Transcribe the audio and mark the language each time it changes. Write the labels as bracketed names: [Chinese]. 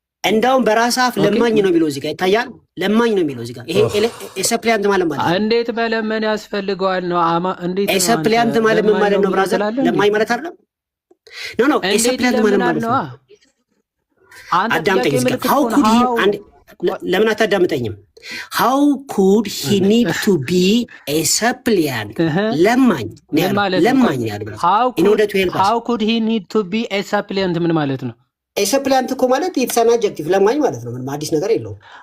[Amharic] እንዳውም በራስ አፍ ለማኝ ነው የሚለው እዚህ ጋር ይታያል። ለማኝ ነው የሚለው እዚህ ጋር። ይሄ ሰፕሊያንት ማለት እንዴት መለመን ያስፈልገዋል ነው። እንዴት ሰፕሊያንት ማለት ምን ማለት ነው ብራዘር? ለማኝ ማለት አይደለም። ኖ ሰፕሊያንት ማለት ነው። አዳምጠኝ እዚህ ጋር [English] how could he [Amharic] ለምን አታዳምጠኝም? [English] how could he need to be a suppliant [Amharic] ለማኝ ያለው [English] how could he need to be a suppliant [Amharic] ምን ማለት ነው? a suppliant እኮ ማለት [English] it's an adjective [Amharic] ለማኝ ማለት ነው። ምንም አዲስ ነገር የለውም።